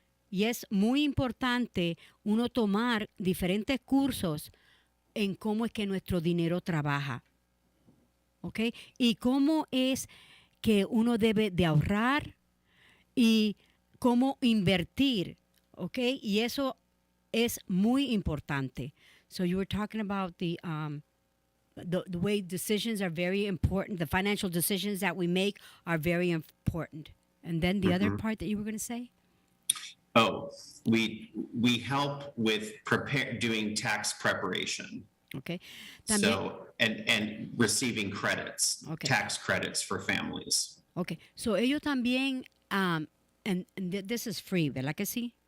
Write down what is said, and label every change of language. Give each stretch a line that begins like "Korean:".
Spanish: Y es muy importante uno tomar diferentes cursos en cómo es que nuestro dinero trabaja, ¿ok? Y cómo es que uno debe de ahorrar y cómo invertir, ¿ok? Y eso es muy importante.
English: So you were talking about the way decisions are very important. The financial decisions that we make are very important. And then the other part that you were going to say? Oh, we help with doing tax preparation. Okay. So and receiving credits, Okay. tax credits for families. Okay.
Spanish: So ellos también,
English: and this is free,
Spanish: ¿verdad que sí?